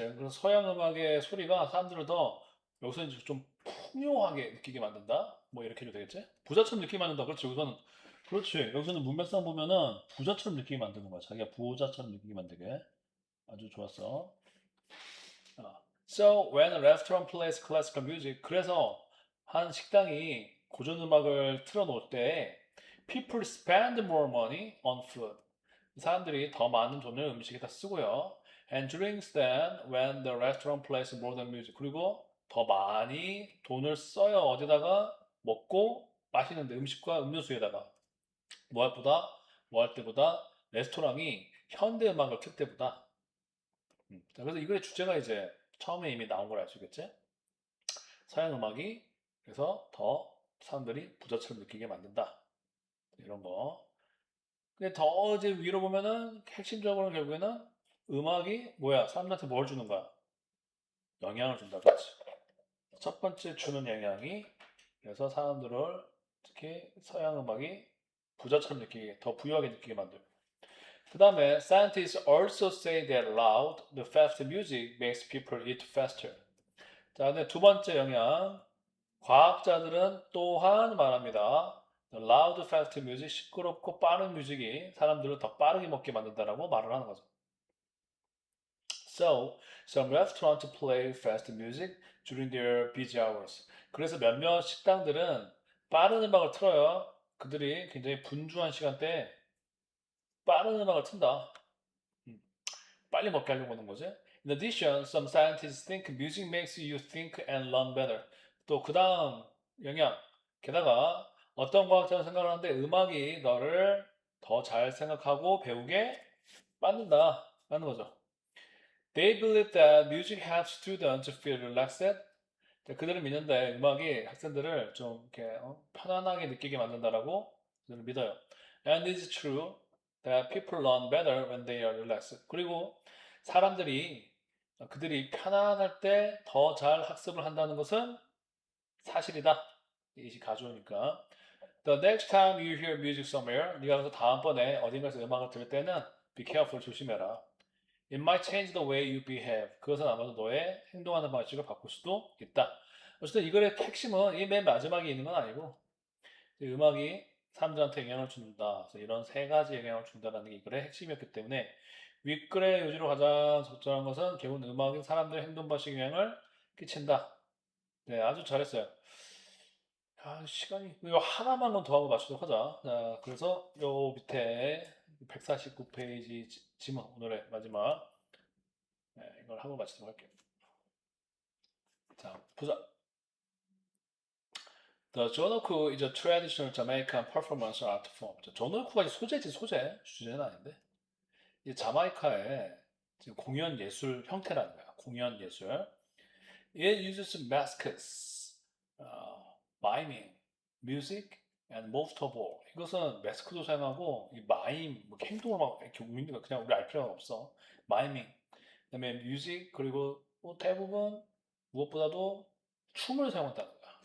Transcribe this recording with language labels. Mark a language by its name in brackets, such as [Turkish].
[Korean] 그래서 서양 음악의 소리가 사람들을 더 여기서 이제 좀 풍요하게 느끼게 만든다. 뭐 이렇게 해도 되겠지? 부자처럼 느끼게 만든다. 그렇지. 여기서는 그렇지. 여기서는 문맥상 보면은 부자처럼 느끼게 만드는 거야. 자기가 부자처럼 느끼게 만들게. 아주 좋았어. [English] So when a restaurant plays classical music, [Korean] 그래서 한 식당이 고전 음악을 틀어놓을 때 [English] people spend more money on food. [Korean] 사람들이 더 많은 돈을 음식에다 쓰고요. [English] And drinks then when the restaurant plays modern music. [Korean] 그리고 더 많이 돈을 써요. 어디다가 먹고 마시는데 음식과 음료수에다가 뭐 할 때보다 레스토랑이 현대 음악을 틀 때보다 자, 그래서 이거의 주제가 이제 처음에 이미 나온 걸 알 수 있겠지? 서양 음악이 그래서 더 사람들이 부자처럼 느끼게 만든다. 이런 거. 근데 더 이제 위로 보면은 핵심적으로는 결국에는 음악이 뭐야? 사람들한테 뭘 주는 거야? 영향을 준다. 그렇지? 첫 번째 주는 영향이 그래서 사람들을 특히 서양 음악이 부자처럼 느끼게, 더 부유하게 느끼게 만들고. 그 다음에 [English] scientists also say that loud, the fast music makes people eat faster. [Korean] 자, 근데 두 번째 영향, 과학자들은 또한 말합니다. [English] The loud, fast music, [Korean] 시끄럽고 빠른 뮤직이 사람들을 더 빠르게 먹게 만든다라고 말을 하는 거죠. [English] So, some restaurants play fast music during their busy hours. [Korean] 그래서 몇몇 식당들은 빠른 음악을 틀어요. 그들이 굉장히 분주한 시간대에 빠른 음악을 튼다. 음, 빨리 먹게 하려고 하는 거지. [English] In addition, some scientists think music makes you think and learn better. [Korean] 또 그 다음 영향. 게다가 어떤 과학자는 생각을 하는데 음악이 너를 더 잘 생각하고 배우게 만든다. 라는 거죠. [English] They believe that music helps students to feel relaxed. [Korean] 그들은 믿는데 음악이 학생들을 좀 이렇게 편안하게 느끼게 만든다라고 그들은 믿어요. [English] And it's true that people learn better when they are relaxed. [Korean] 그리고 사람들이 그들이 편안할 때 더 잘 학습을 한다는 것은 사실이다. 이것이 가져오니까. [English] The next time you hear music somewhere, [Korean] 네가 그래서 다음번에 어딘가에서 음악을 들을 때는 [English] be careful, [Korean] 조심해라. [English] It might change the way you behave. [Korean] 그것은 아마도 너의 행동하는 방식을 바꿀 수도 있다. 어쨌든 이 글의 핵심은 이 맨 마지막에 있는 건 아니고 이 음악이 사람들한테 영향을 준다. 그래서 이런 세 가지 영향을 준다는 게 이 글의 핵심이었기 때문에 윗글의 요지로 가장 적절한 것은 결국 음악이 사람들의 행동 방식에 영향을 끼친다. 네, 아주 잘했어요. 아, 시간이 이거 하나만 더 하고 맞추도록 하자. 자, 그래서 요 밑에 149페이지 지문 오늘의 마지막 네, 이걸 하고 마치도록 할게요. 자, 보자. [English] The jonoku is a traditional Jamaican performance art form. [Korean] jonoku가 소재지 소재, 주제는 아닌데. 이 자마이카의 지금 공연 예술 형태라는 거야. 공연 예술. [English] It uses masks, miming, music, and most of all. [Korean] 이것은 마스크도 사용하고 이 마임, 뭐 행동을 막 이렇게 우리는 거 그냥 우리 알 필요가 없어. 마이밍, 그다음에 뮤직 그리고 뭐 대부분 무엇보다도 춤을 사용한다는 거야.